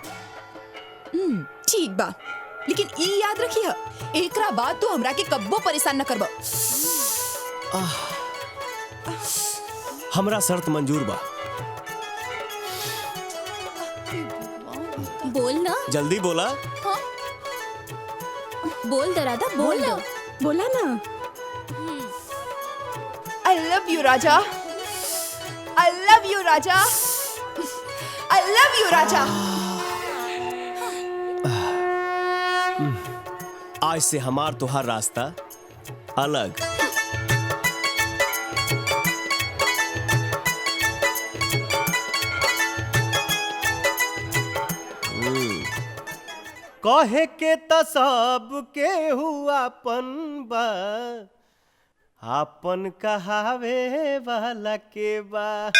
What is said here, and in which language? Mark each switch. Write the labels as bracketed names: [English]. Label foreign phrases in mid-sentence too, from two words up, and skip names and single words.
[Bhojpuri] ठीक बा, लेकिन ई याद रखी है, एकरा बाद तू हमरा के कब्बो परेशान न करबा। हमरा शर्त मंजूर बा। बोल ना। जल्दी बोला। हाँ? बोल राधा, बोल ना। बोला ना। [English] I love you राजा। I love you राजा। I love you राजा। [Bhojpuri] आज से हमार तुहार रास्ता अलग। कहे के त सब के हुआपन बा, आपन कहावे वाला के बा।